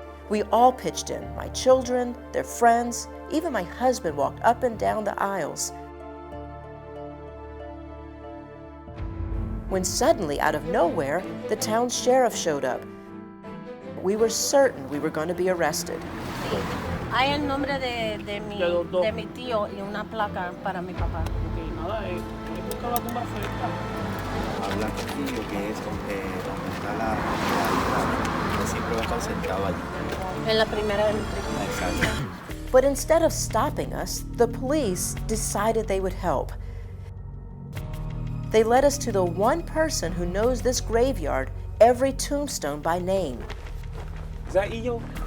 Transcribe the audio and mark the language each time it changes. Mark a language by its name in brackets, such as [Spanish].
[English] We all pitched in, my children, their friends, even my husband walked up and down the aisles. When suddenly, out of nowhere, the town sheriff showed up. We were certain we were going to be arrested. [Spanish] Hay el nombre de mi tío y una placa para mi papá. Busca la tumba cerca. Habla contigo que es donde está la que siempre va a estar sentado allí. En la primera Exacto. [English] But instead of stopping us, the police decided they would help. They led us to the one person who knows this graveyard, every tombstone by name. Is that Iyo?